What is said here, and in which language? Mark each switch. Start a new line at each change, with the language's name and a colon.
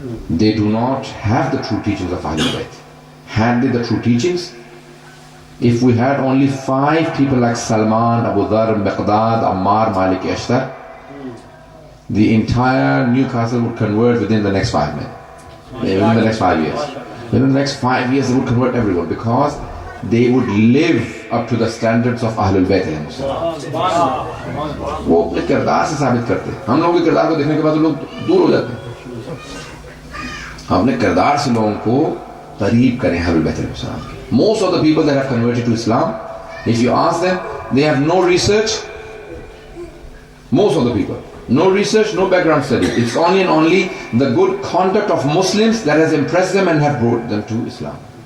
English: They do not have the true teachings of Ahlul Bayt. Had they the true teachings, if we had only 5 people like Salman, Abu Dhar, Miqdad, Ammar, Malik, Ashtar, the entire Newcastle would convert within the next 5 minutes, within the next 5 years. Within the next 5 years, they would convert everyone because they would live up to the standards of Ahlul Bayt.
Hindi: वो अपने किरदार से साबित करते हैं. हम लोगों के किरदार को देखने के बाद लोग दूर हो जाते हैं. अपने किरदार से लोगों को करीब करें Ahlul Bayt.
English: Most of the people that have converted to Islam, if you ask them, they have no research. Most of the people, no research, no background study. It's only and only the good conduct of Muslims that has impressed them and have brought them to Islam.